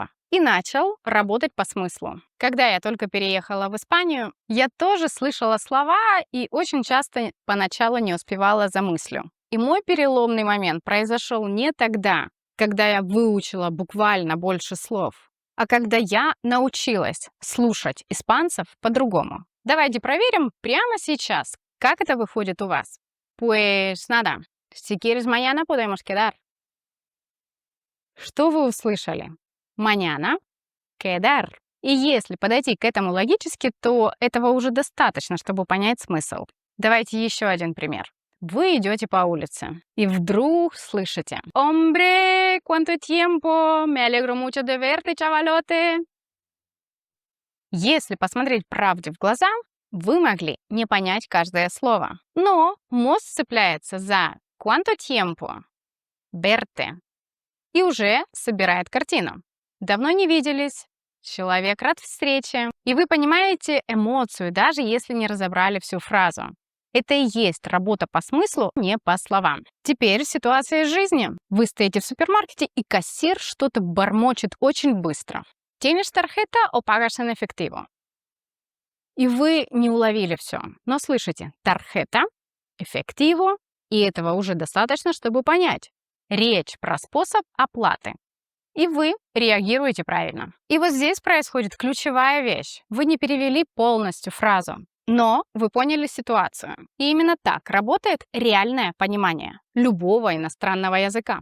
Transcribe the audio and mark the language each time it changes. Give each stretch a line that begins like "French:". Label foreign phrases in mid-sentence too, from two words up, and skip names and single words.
Russian: и начал работать по смыслу. Когда я только переехала в Испанию, я тоже слышала слова и очень часто поначалу не успевала за мыслью. И мой переломный момент произошел не тогда, когда я выучила буквально больше слов, а когда я научилась слушать испанцев по-другому. Давайте проверим прямо сейчас, как это выходит у вас.
Spanish: Pues nada, si quieres mañana podemos quedar.
Russian: Что вы услышали?
Spanish: Mañana quedar.
Russian: И если подойти к этому логически, то этого уже достаточно, чтобы понять смысл. Давайте еще один пример. Вы идете по улице и вдруг слышите:
Spanish: «Hombre, cuánto tiempo, me alegro mucho de verte, chavalote».
Russian: Если посмотреть правде в глаза, вы могли не понять каждое слово. Но мозг цепляется за
Spanish: «cuánto tiempo»,
Russian: «verte» и уже собирает картину. Давно не виделись, человек рад встрече, и вы понимаете эмоцию, даже если не разобрали всю фразу. Это и есть работа по смыслу, не по словам. Теперь ситуация из жизни. Вы стоите в супермаркете, и кассир что-то бормочет очень быстро.
Spanish: «Tienes tarjeta o pagas en efectivo?»
Russian: И вы не уловили все, но слышите «tarjeta», «efectivo», и этого уже достаточно, чтобы понять. Речь про способ оплаты. И вы реагируете правильно. И вот здесь происходит ключевая вещь. Вы не перевели полностью фразу, но вы поняли ситуацию. И именно так работает реальное понимание любого иностранного языка.